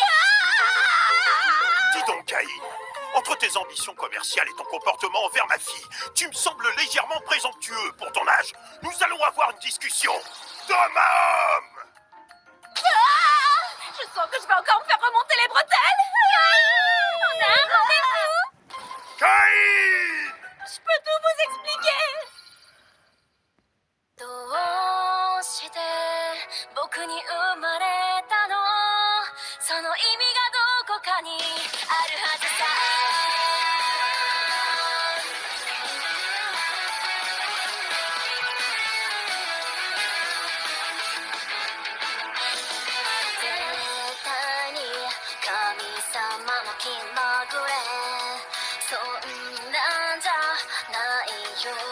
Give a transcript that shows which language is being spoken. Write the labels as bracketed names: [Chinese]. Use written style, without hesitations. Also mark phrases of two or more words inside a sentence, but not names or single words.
[French] Dis donc, Caïn, entre tes ambitions commerciales et ton comportement envers ma fille, tu me sembles légèrement présomptueux pour ton âge. Nous allons avoir une discussion d'homme à homme. Je sens que je vais encore me faire remonter les bretelles. On a un rendez-vous. Caïn! Je peux tout vous expliquer. [Japanese] どうして僕に生まれたのその意味がどこかにあるはずさ絶対に神様の気まぐれそんなんじゃないよ